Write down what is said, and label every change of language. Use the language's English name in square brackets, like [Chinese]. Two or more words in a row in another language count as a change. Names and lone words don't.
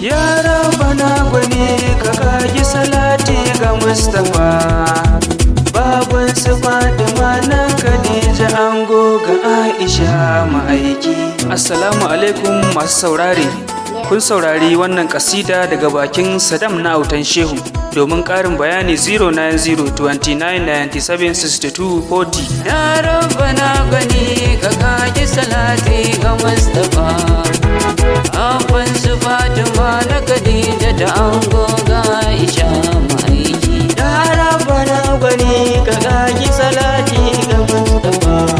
[Arabic] Ya Rabbana [Hausa] gwani ka kagi salati ga Mustapha. Baban su Fatima na Khadija ango ga Aisha ma'aiki. [Arabic] Assalamu alaikum [Hausa] masu saurare. Kun saurari wannan kasida daga bakin Sadam na Autan Shehu. Domin ƙarin bayani [English] zero nine zero twenty nine ninety seven sixty two forty. [Arabic] Ya Rabbana [Hausa] gwani ka kagi salati ga Mustapha. Abban su Fatima na Khadija da ango ga Aisha ma'aiki. [Arabic] Ya Rabbana [Hausa] gwani ka kagi salati ga Mustapha.